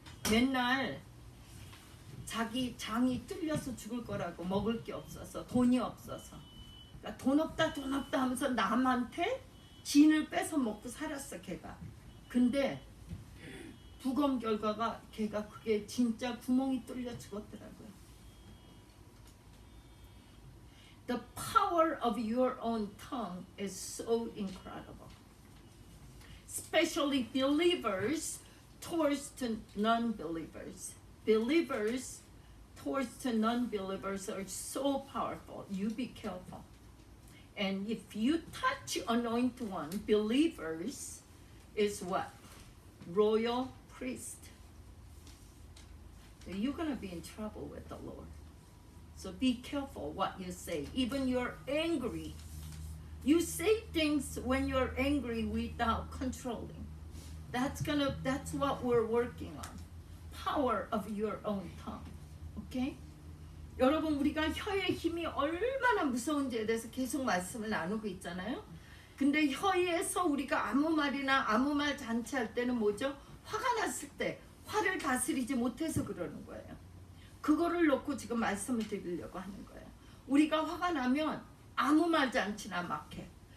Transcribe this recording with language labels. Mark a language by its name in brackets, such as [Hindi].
[Korean] 맨날 자기 장이 뚫려서 죽을 거라고, 먹을 게 없어서, 돈이 없어서, 그러니까 돈 없다 하면서 남한테 진을 뺏어 먹고 살았어 걔가. 근데 부검 결과가 걔가 그게 진짜 구멍이 뚫려 죽었더라고요. [English] The power of your own tongue is so incredible. Especially believers towards to non-believers. Believers towards to non-believers are so powerful. You be careful. And if you touch anointed one, believers is what? Royal priest. So you're going to be in trouble with the Lord. So be careful what you say. Even you're angry. You say things when you're angry without controlling. That's what we're working on. Power of your own tongue. Okay? [Korean] 여러분, 우리가 혀의 힘이 얼마나 무서운지에 대해서 계속 말씀을 나누고 있잖아요. 근데 혀에서 우리가 아무 말 잔치할 때는 뭐죠? 화가 났을 때 화를 다스리지 못해서 그러는 거예요. 그거를 놓고 지금 말씀을 드리려고 하는 거예요. 우리가 화가 나면 아무 말 잔치나 막 해.